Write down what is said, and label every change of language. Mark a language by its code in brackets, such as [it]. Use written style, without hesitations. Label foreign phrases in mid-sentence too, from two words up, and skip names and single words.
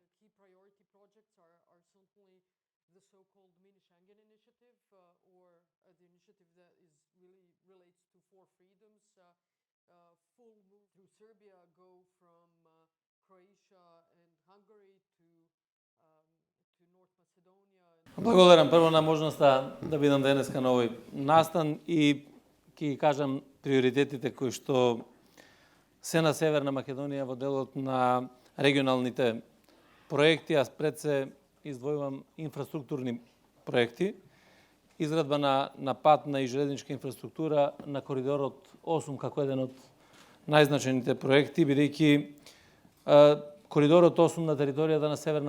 [en] Key priority projects are certainly the so-called mini Schengen initiative, or the initiative that really relates to four freedoms. Full move through Serbia, go from Croatia and Hungary to North Macedonia. [mk] Благодарам прво на можноста да бидам денеска на овој настан и ќе ги кажам приоритетите кои што се на Северна Македонија во делот на регионалните проекти. Аз пред се издвојувам инфраструктурни проекти, изградба на патна и железничка инфраструктура на коридорот 8 како еден од најзначајните проекти, бидејќи коридорот 8 на територијата на Северна